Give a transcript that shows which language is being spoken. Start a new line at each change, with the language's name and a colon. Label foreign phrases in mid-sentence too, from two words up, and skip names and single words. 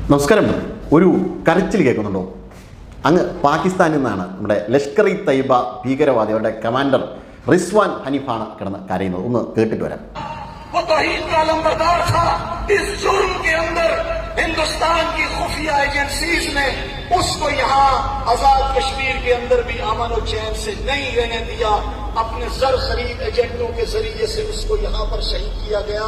Malayalam: നമസ്കാരം. ഒരു കരച്ചിൽ കേൾക്കുന്നുണ്ടോ? അങ്ങ് പാകിസ്ഥാനിൽ നിന്നാണ് നമ്മുടെ ലഷ്കർ ഇ തയ്യബ ഭീകരവാദി അവരുടെ കമാൻഡർ റിസ്വാൻ ഹനീഫാണ് കിടന്ന് കരയുന്നത്. ഒന്ന് കേട്ടിട്ട് വരാം.
Urdu: ہندوستان کی خفیہ ایجنسیز نے اس کو یہاں آزاد کشمیر کے اندر بھی امن اور چین سے نہیں رہنے دیا. اپنے زر خرید ایجنٹوں کے ذریعے سے اس کو یہاں پر شہید کیا گیا.